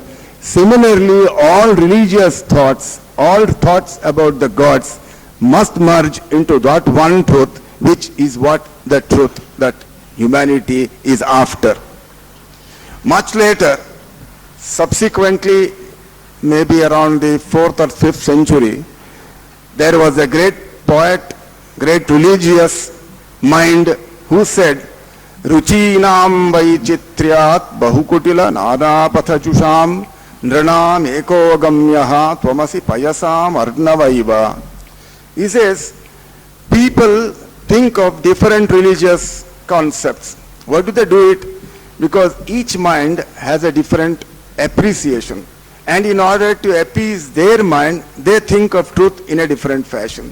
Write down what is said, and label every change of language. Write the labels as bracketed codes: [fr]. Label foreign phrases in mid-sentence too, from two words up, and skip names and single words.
[en] Similarly, all religious thoughts, all thoughts about the gods must merge into that one truth, which is what the truth that humanity is after. Much later, subsequently, maybe around the 4th or 5th century, there was a great poet, great religious mind who said, [sa] रुचीनां वैचित्र्याद् ऋजुकुटिल नानापथजुषां नृणाम् एको गम्यः त्वमसि पयसाम् अर्णव इव. [en] He says, people think of different religious concepts. Why do they do it? Because each mind has a different appreciation. And in order to appease their mind, they think of truth in a different fashion.